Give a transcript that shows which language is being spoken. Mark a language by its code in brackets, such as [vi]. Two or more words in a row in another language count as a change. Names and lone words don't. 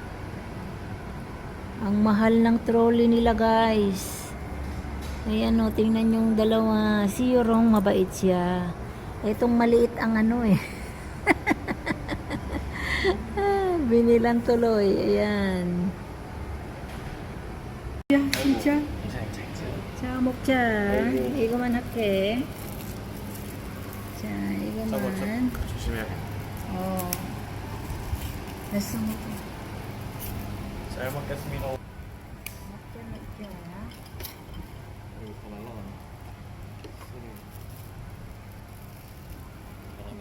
[tl] Ang mahal ng trolley nila, guys. Ayan, oh, tingnan yung dalawa. Si Yorong, mabait siya. Itong maliit ang ano eh. Binilan tuloy. Ayan. [ko] 야, 진짜? 자, 먹자. 이거만 할게. 자, 이거만. 조심해야겠다. 됐어, 먹자. 잘 먹겠습니다. 먹자. 이거 더 날라가네. 바람이.